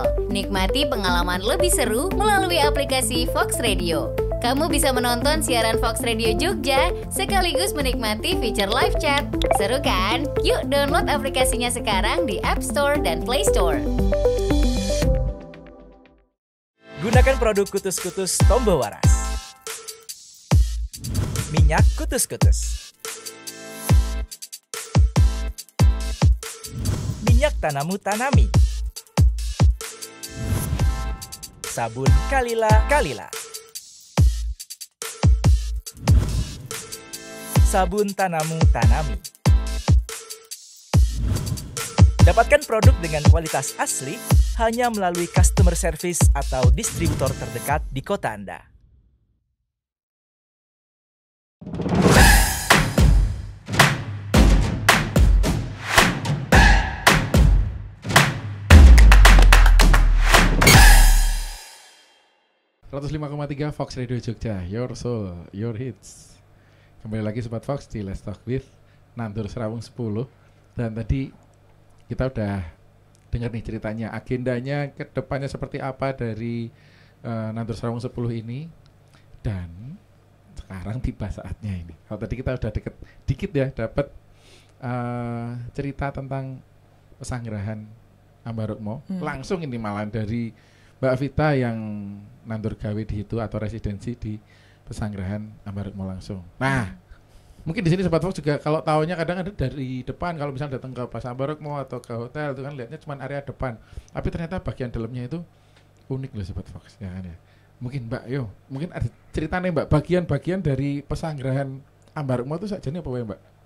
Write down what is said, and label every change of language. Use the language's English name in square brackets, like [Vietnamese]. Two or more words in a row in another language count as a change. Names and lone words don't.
[Indonesian] Nikmati pengalaman lebih seru melalui aplikasi Fox Radio. Kamu bisa menonton siaran Fox Radio Jogja sekaligus menikmati fitur [English] live chat. [Indonesian] Seru kan? Yuk download aplikasinya sekarang di App Store dan Play Store. Gunakan produk Kutus-Kutus Tombo Waras. Minyak Kutus-Kutus. Minyak Tanamu Tanami. Sabun Kalila. Sabun Tanamu Tanami. Dapatkan produk dengan kualitas asli hanya melalui [English] customer service [Indonesian] atau distributor terdekat di kota Anda. .3 Fox Radio Jogja, [English] your soul, your hits. [Indonesian] Kembali lagi Sobat Fox di Let's Talk with Nandur Serawung 10. Dan tadi kita udah dengar nih ceritanya, agendanya ke depannya seperti apa dari Nandur Serawung 10 ini. Dan sekarang tiba saatnya ini. Kalau tadi kita udah dikit ya dapat cerita tentang pesanggrahan Ambarukmo. Langsung ini malah dari Mbak Vita yang [Javanese] nandur gawe [Indonesian] di situ atau residensi di pesanggrahan Ambarukmo langsung. Nah, mungkin di sini Sobat Fox juga kalau taunya kadang ada dari depan, kalau misalnya datang ke pas Ambarukmo atau ke hotel itu kan lihatnya cuma area depan. Tapi ternyata bagian dalamnya itu unik loh Sobat Fox, ya kan ya. Mungkin Mbak, mungkin ada ceritanya Mbak, bagian-bagian dari pesanggrahan Ambarukmo itu sajane apa ya Mbak?